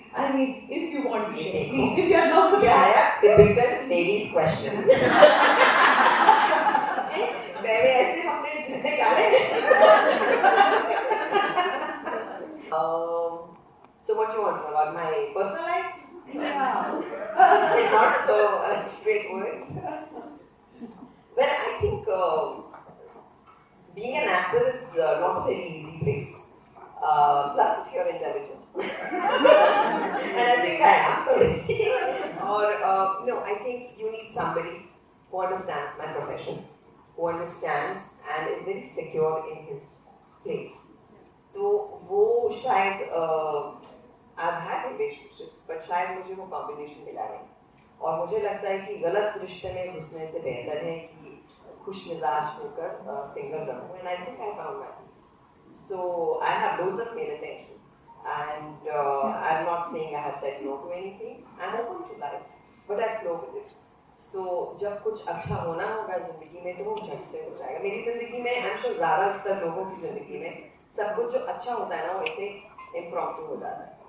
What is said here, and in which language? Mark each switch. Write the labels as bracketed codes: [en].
[en] I mean, if you want to share, please. If you are not, Yeah, typical ladies question. [hi] पहले ऐसे हमने झंडे गाड़े. [en] So what do you want about my personal life? yeah. Not so straight words. Well, I think being an actor is not a very easy place. Plus, if you're intelligent, and I think I am pretty. Or no, I think you need somebody who understands my profession, who understands and is very secure in his place. [hi] तो वो शायद [en] I've had relationships, but [hi] शायद मुझे वो combination मिला नहीं. और मुझे लगता है कि गलत रिश्ते में घुसने से बेहतर है कि खुश मिजाज होकर सिंगल रहूं. [en] And I think I found my peace. So I have loads of male attention, and I'm not saying I have said no to anything. I'm open to life, but I flow with it. [hi] So जब कुछ अच्छा होना होगा जिंदगी में, तो वो झट से हो जाएगा. मेरी जिंदगी में, [en] I'm sure [hi] ज़्यादातर लोगों की जिंदगी में सब कुछ जो अच्छा होता है ना, वो ऐसे impromptu हो जाता है.